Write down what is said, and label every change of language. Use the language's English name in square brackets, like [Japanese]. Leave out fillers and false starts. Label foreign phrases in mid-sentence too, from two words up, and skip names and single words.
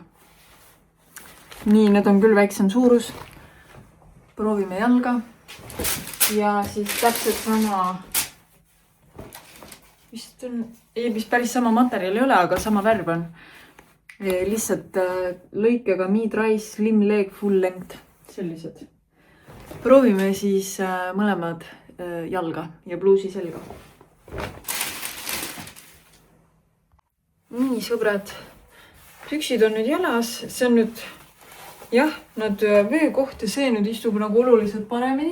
[Estonian] Nii, need on küll väiksem suurus. Proovime jalga. Ja siis täpselt sama, vist päris sama materjal ei ole, aga sama värv on. Lihtsalt lõikega [English] mid-rise, slim leg, full length, [Estonian] sellised. Proovime siis mõlemad jalga ja pluusi selga. Nii, sõbrad, püksid on nüüd jalas, see on nüüd, jah, nad vöökoht ja see nüüd istub nagu oluliselt paremini.